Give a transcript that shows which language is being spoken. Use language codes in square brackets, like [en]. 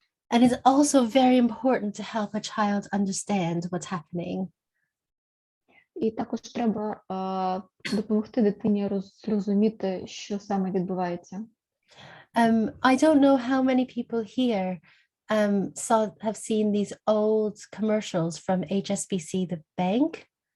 [en] And it's also very important to help a child understand what's happening. [uk] І також треба допомогти дитині зрозуміти, що саме відбувається. [en] I don't know how many people here have seen these old commercials from HSBC, the bank.